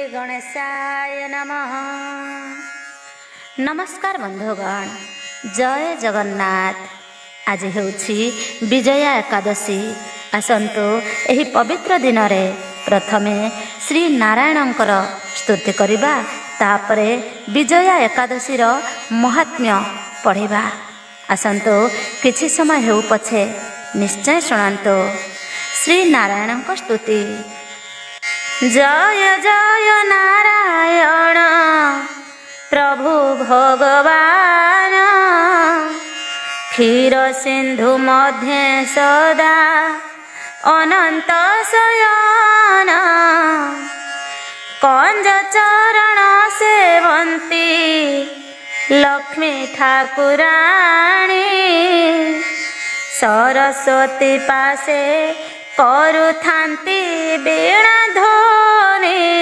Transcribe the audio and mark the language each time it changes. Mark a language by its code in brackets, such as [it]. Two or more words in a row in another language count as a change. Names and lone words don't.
[sa] गणेशाय नमः। [or] ନମସ୍କାର ବନ୍ଧୁଗଣ, ଜୟ ଜଗନ୍ନାଥ। ଆଜ ହେଉଛି ବିଜୟା ଏକାଦଶୀ। ଆସନ୍ତୁ ଏହି ପବିତ୍ର ଦିନ ରେ ପ୍ରଥମେ ଶ୍ରୀ ନାରାୟଣଙ୍କର ସ୍ତୁତି କରିବା, ତାପରେ ବିଜୟା ଏକାଦଶୀ ର ମାହାତ୍ମ୍ୟ ପଢ଼ିବା। ଆସନ୍ତୁ କିଛି ସମୟ ହେଉ ପଛେ ନିଶ୍ଚୟ ଶୁଣନ୍ତୁ ଶ୍ରୀ ନାରାୟଣଙ୍କ ସ୍ତୁତି। ଜୟ ଜୟ ନାରାୟଣ ପ୍ରଭୁ ଭଗବାନ, କ୍ଷୀର ସିନ୍ଧୁ ମଧ୍ୟ ସଦା ଅନନ୍ତ ଶୟନ। କଞ୍ଜ ଚରଣ ସେବନ୍ତି ଲକ୍ଷ୍ମୀ ଠାକୁରାଣୀ, ସରସ୍ୱତୀ ପାଶେ କରୁଥାନ୍ତି ବୀଣା ଧ୍ୱନି।